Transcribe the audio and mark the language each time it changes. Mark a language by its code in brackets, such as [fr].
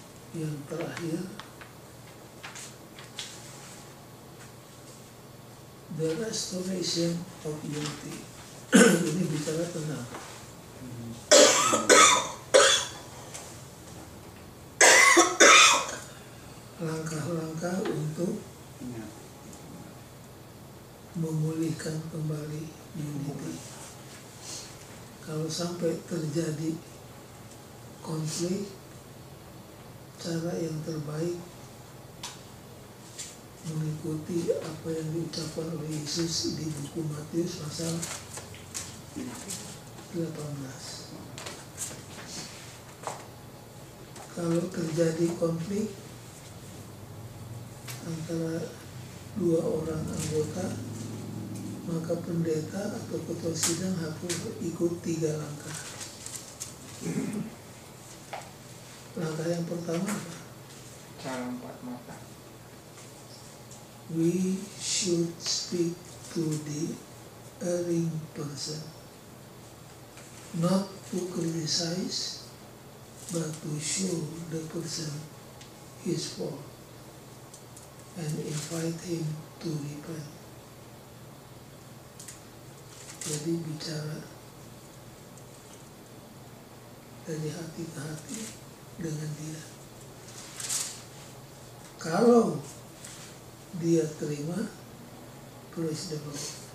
[id] Yang terakhir, [en] the restoration of unity. [id] Ini bicara tentang langkah-langkah untuk memulihkan kembali unity. Kalau sampai terjadi konflik, cara yang terbaik mengikuti apa yang diucapkan oleh Yesus di buku Matius pasal 18. Kalau terjadi konflik antara 2 orang anggota, maka pendeta atau ketua sidang harus ikut 3 langkah. Langkah yang pertama apa? Cara 4 mata. [en] We should speak to the erring person, not to criticize, but to show the person his fault and invite him to repent. [id] Jadi bicara dari hati ke hati dengan dia. Kalau dia terima, [en] praise the Lord.